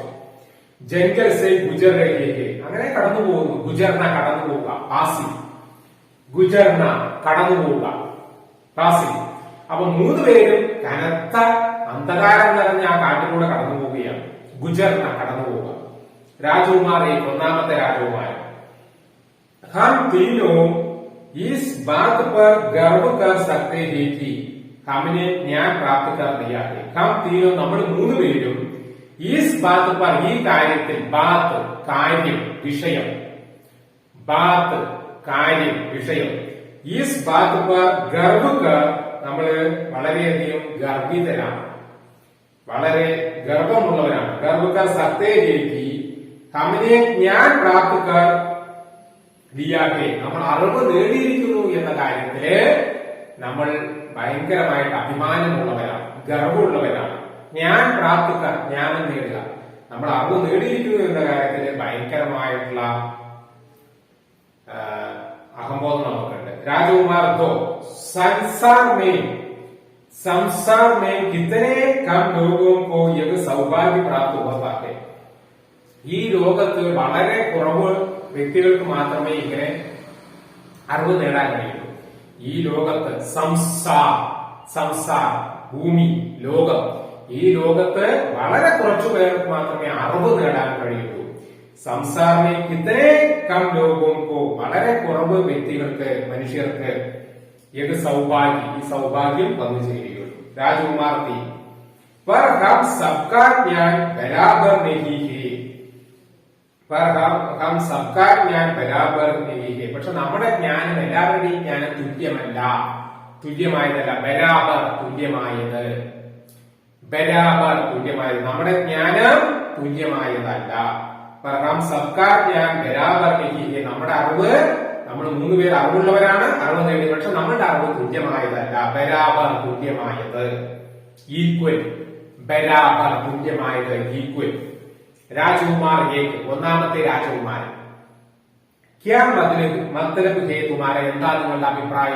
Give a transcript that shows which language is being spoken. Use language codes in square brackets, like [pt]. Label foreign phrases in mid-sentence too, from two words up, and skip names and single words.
[hi] जंगल से गुज़र रहे, [ml] അങ്ങനെ കടന്നു പോകുന്നു. ഗുജർന കടന്നു പോവുക, പാസി. ഗുജർന കടന്നു പോവുക, പാസി. അപ്പൊ 3 പേരും കനത്ത അന്ധകാരം നിറഞ്ഞ ആ കാട്ടിലൂടെ കടന്നു പോവുകയാണ്. ഗുജർന കടന്നു പോവുക. രാജകുമാർ, 1ാമത്തെ രാജകുമാരൻ. [hi] हम तीनों इस बात पर गर्व कर सकते हैं कि हमने ज्ञान प्राप्त कर लिया है. हम तीनों, [ml] നമ്മൾ 3 പേരും [hi] इस बात पर, [ml] ഈ കാര്യത്തിൽ, ബാത്ത് കാര്യം, വിഷയം, ബാത്ത് കാര്യം, വിഷയം. [hi] इस बात पर गर्व कर, [ml] നമ്മൾ വളരെയധികം ഗർഭിതരാണ്, വളരെ ഗർവമുള്ളവരാണ്. [hi] गर्व कर सकते हैं कि हमने ज्ञान प्राप्त कर ലിയാക്കെ, [ml] നമ്മൾ അറിവ് നേടിയിരിക്കുന്നു എന്ന കാര്യത്തില് നമ്മൾ ഭയങ്കരമായിട്ട് അഭിമാനമുള്ളവരാണ്, ഗർവമുള്ളവരാണ്. [hi] ज्ञान प्राप्तिक, [ml] ജ്ഞാനം നേടുക. നമ്മൾ അറിവ് നേടിയിരിക്കുന്നു എന്ന കാര്യത്തില് ഭയങ്കരമായിട്ടുള്ള അഹംബോധം നമുക്കുണ്ട്. [hi] राजकुमार दो संसार में कितने कम लोगों को यह सौभाग्य प्राप्त होता है. [ml] ഈ ലോകത്ത് വളരെ കുറവ് വ്യക്തികൾക്ക് മാത്രമേ ഇങ്ങനെ അറിവ് നേടാൻ കഴിയൂ. ഈ ലോകത്ത് സംസാർ ഭൂമി, ലോകം, ഈ ലോകത്ത് വളരെ കുറച്ചു പേർക്ക് മാത്രമേ അറിവ് നേടാൻ കഴിയൂ. [hi] संसारमें इतने कम लोगों, [ml] വളരെ കുറവ് വ്യക്തികൾക്ക്, മനുഷ്യർക്ക് ഏത് സൗഭാഗ്യം, ഈ സൗഭാഗ്യം വന്നു ചേരുകയുള്ളൂ. [hi] राजकुमार तीन पर हम सबका ज्ञान बराबर नहीं है, हम सबका ज्ञान बराबर नहीं है. [ml] പക്ഷെ നമ്മുടെ ജ്ഞാനം, എല്ലാവരുടെയും ജ്ഞാനം തുല്യമായതല്ല. ബരാബർ, തുല്യമായത്. നമ്മുടെ ജ്ഞാനം തുല്യമായതല്ല. [hi] हम सबका ज्ञान बराबर नहीं है, [ml] നമ്മുടെ അറിവ് നമ്മൾ 3 പേര് അറിവുള്ളവരാണ്, അറിവ് നേടി. പക്ഷെ നമ്മളുടെ അറിവ് തുല്യമായതല്ല. ബരാബർ തുല്യമായത്, ഈക്വൽ. ബരാബർ തുല്യമായത്, ഈക്വൽ. [hi] राजकुमार एक, [ml] ഒന്നാമത്തെ രാജകുമാരൻ. [hi] क्या मतलब, मतलब है तुम्हारा, [ml] എന്താ നിങ്ങളുടെ അഭിപ്രായം?